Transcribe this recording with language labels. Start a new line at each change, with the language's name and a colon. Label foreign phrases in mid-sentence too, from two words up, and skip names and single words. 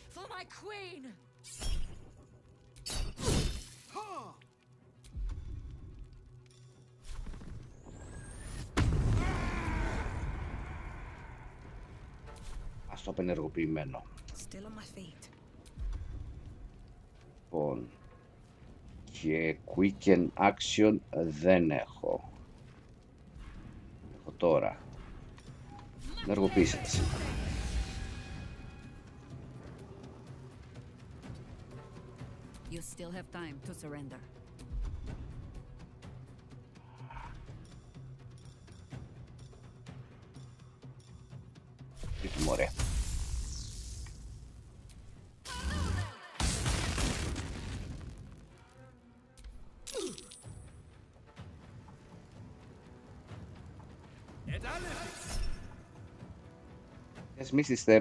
Greek: Ας το απενεργοποιημένο. Λοιπόν, και
English: quicken action
Greek: δεν έχω. Τώρα. Ενεργοποίησε τα σύμβολα.
English: You still have time to surrender.
Greek: Ωραία.
English: Misty Step.